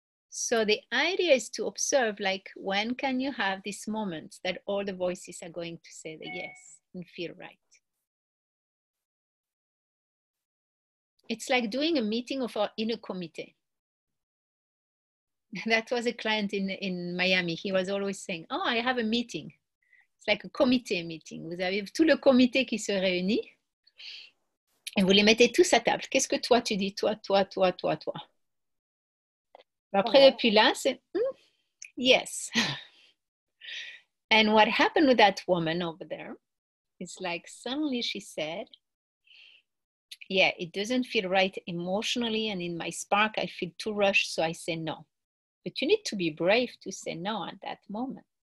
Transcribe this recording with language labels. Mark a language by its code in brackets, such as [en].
[en] So the idea is to observe, like, when can you have this moment that all the voices are going to say the yes and feel right? It's like doing a meeting of our inner committee. That was a client in Miami. He was always saying, oh, I have a meeting. [fr] C'est [en] like a comité meeting. [fr] Vous avez tout le comité qui se réunit et vous les mettez tous à table. Qu'est-ce que toi tu dis? Toi, toi, toi, toi, toi. Après, depuis là, c'est [en] yes. And what happened with that woman over there is like suddenly she said, yeah, it doesn't feel right emotionally, and in my spark, I feel too rushed, so I say no. But you need to be brave to say no at that moment.